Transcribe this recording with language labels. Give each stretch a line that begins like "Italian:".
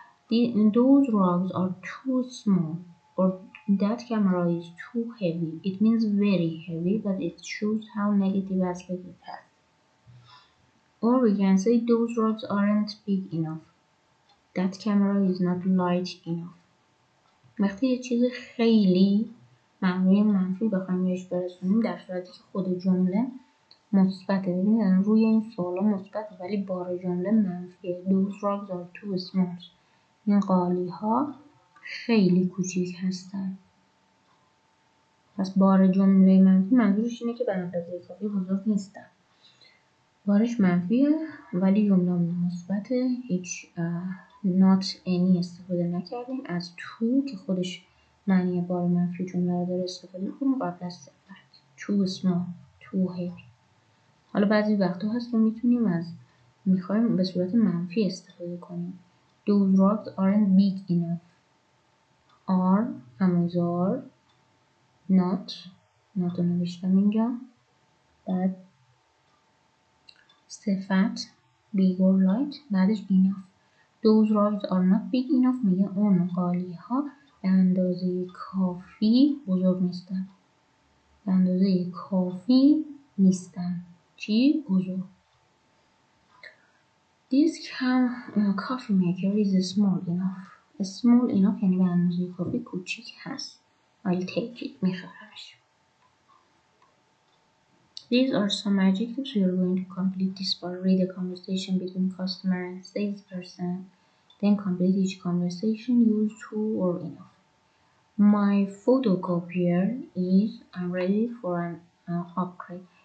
English: Those rugs are too small, or that camera is too heavy. It means very heavy, but it shows how negative aspect it has. Or we can say those rugs aren't big enough. That camera is not light enough.
Persian: وقتی یه چیز خیلی معنی منفی بخوایم بهش برسونیم در صورتی که خود جمله مثبته. ببینید روی این سوالا مثبته ولی بار جمله منفیه.
English: Those rugs are too small.
Persian: این قالی ها خیلی کوچیک هستن. پس بار جمله منفی منظورش اینه که به اندازه کافی بزرگ نیستن. بارش منفیه ولی جمله مثبته. هیچ not any استفاده نکردیم. از to که خودش معنی بار منفی جمله رو داره استفاده کنیم قبل از صفت.
English: too small, too heavy.
Persian: حالا بعضی وقتا هست که میخوایم به صورت منفی استفاده کنیم.
English: Those rugs aren't big enough.
Persian: are هموزار not رو نوشتم اینجا. بعد صفت
English: big or light
Persian: بعدش enough.
English: Those rugs are not big enough
Persian: میگه اون قالی ها به اندازه کافی بزرگ نیستن. به اندازه کافی نیستن. چی؟ بزرگ.
English: This coffee maker is small enough. Small enough
Persian: یعنی به اندازه کافی کوچیک هست.
English: I'll take it.
Persian: میخرمش.
English: These are some adjectives. We are going to complete this part. Read a conversation between customer and salesperson. Then complete each conversation. Use to or enough. My photocopier is. I'm ready for an upgrade.